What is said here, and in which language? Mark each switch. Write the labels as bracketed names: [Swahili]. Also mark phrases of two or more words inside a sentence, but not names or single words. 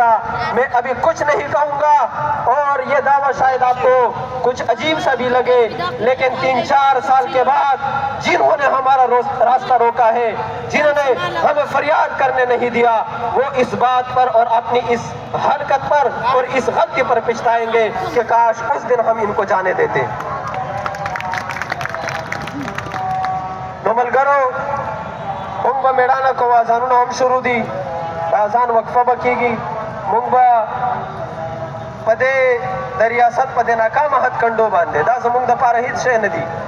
[Urdu] میں ابھی کچھ نہیں کہوں گا اور یہ دعویٰ شاید آپ کو کچھ عجیب سا بھی لگے, لیکن 3-4 سال کے بعد جنہوں نے ہمارا راستہ روکا ہے, جنہوں نے ہمیں فریاد کرنے نہیں دیا, وہ اس بات پر اور اپنی اس حرکت پر اور اس غلطی پر پچھتائیں گے کہ کاش اس دن ہم ان کو جانے دیتے. [Pashto] ملګرو مونږ به میړانه کوو, اذانونه هم شروع دي, د اذان وقفه به کېږي. مونږ به په دې د ریاست په دې ناکامه هتکنډو باندې دا زمونږ دپاره هېڅ شی نه دي.